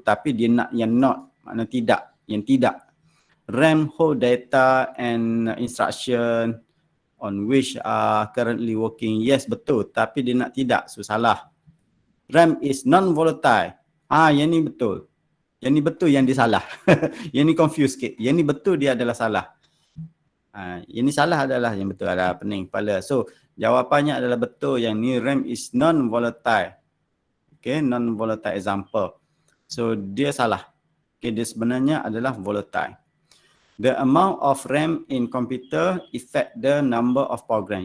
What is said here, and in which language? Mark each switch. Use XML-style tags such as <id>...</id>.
<ms>Tapi dia nak yang not, makna tidak, yang tidak.</ms> <en>RAM hold data and instruction on which are currently working, yes betul.</en> <ms>Tapi dia nak tidak, so salah.</ms> <en>RAM is non-volatile.</en> <ms>Yang ni betul. Yang ni betul, yang dia salah. Yang ni confuse sikit. Yang ni betul, dia adalah salah. Yang ni salah adalah yang betul, ada pening kepala. So jawapannya adalah betul, yang ni</ms> <en>RAM is non-volatile.</en> <ms>Okay, non-volatile example. So dia salah. Okay, dia sebenarnya adalah volatile.</ms> <en>The amount of RAM in computer affect the number of program.</en>